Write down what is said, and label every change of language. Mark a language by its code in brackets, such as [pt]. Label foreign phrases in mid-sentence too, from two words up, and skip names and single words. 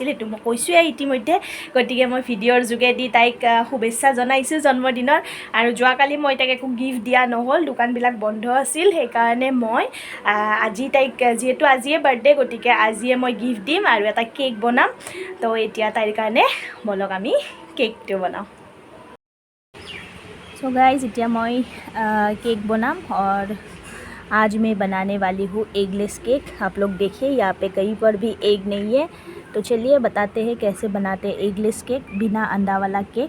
[as] এইটো মই কৈছোঁৱে ইতিমধ্যে, গতিকে মই ভিডিঅ'ৰ যোগেদি তাইক শুভেচ্ছা জনাইছোঁ জন্মদিনৰ। আৰু যোৱাকালি মই তাইক একো গিফ্ট দিয়া নহ'ল, দোকানবিলাক বন্ধ আছিল, সেইকাৰণে মই আজি তাইক যিহেতু আজিয়ে বাৰ্থডে, গতিকে আজিয়ে মই গিফ্ট দিম আৰু এটা কেক বনাম। তো এতিয়া তাইৰ কাৰণে বলক আমি [hi] केक बनाओ। [en] so guys [hi] इतना मैं केक बनाम और आज मैं बनाने वाली हूँ एगलेस केक। आप लोग देखिए यहाँ पे कहीं पर भी एग नहीं है, तो चलिए बताते हैं कैसे बनाते हैं एगलेस केक, बिना अंडा वाला केक।